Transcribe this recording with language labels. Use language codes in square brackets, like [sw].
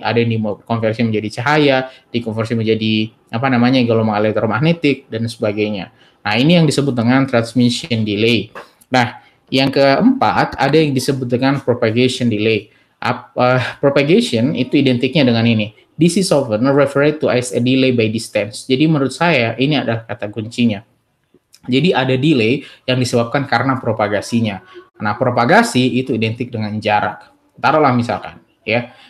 [id] Ada yang dikonversi menjadi cahaya, dikonversi menjadi gelombang elektromagnetik dan sebagainya. Nah, ini yang disebut dengan transmission delay. Nah, yang keempat ada yang disebut dengan propagation delay. Propagation itu identiknya dengan ini. [en] This is often referred to as a delay by distance. [id] Jadi menurut saya ini adalah kata kuncinya. Jadi ada delay yang disebabkan karena propagasinya. Nah, propagasi itu identik dengan jarak. Taruhlah misalkan, ya.